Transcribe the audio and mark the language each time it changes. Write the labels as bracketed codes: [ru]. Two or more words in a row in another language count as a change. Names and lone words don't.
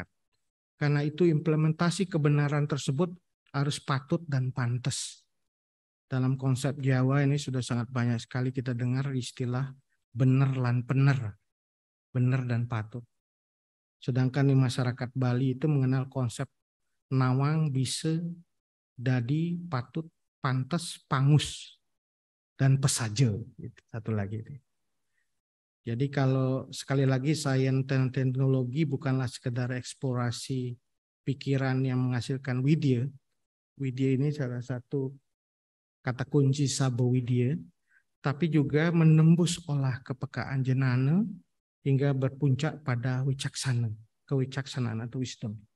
[id] Karena itu implementasi kebenaran tersebut harus patut dan pantas. Dalam konsep Jawa ini sudah sangat banyak sekali kita dengar istilah [jv] bener lan pener, [id] bener dan patut. Sedangkan di masyarakat Bali itu mengenal konsep nawang, bise, dadi, patut, pantas, pangus, dan pesaje. Satu lagi. Jadi kalau sekali lagi sains dan teknologi bukanlah sekedar eksplorasi pikiran yang menghasilkan widya. Widya ini salah satu kata kunci sabawidya, tapi juga menembus olah kepekaan jenana hingga berpuncak pada wicaksana, kewicaksanaan atau wisdom.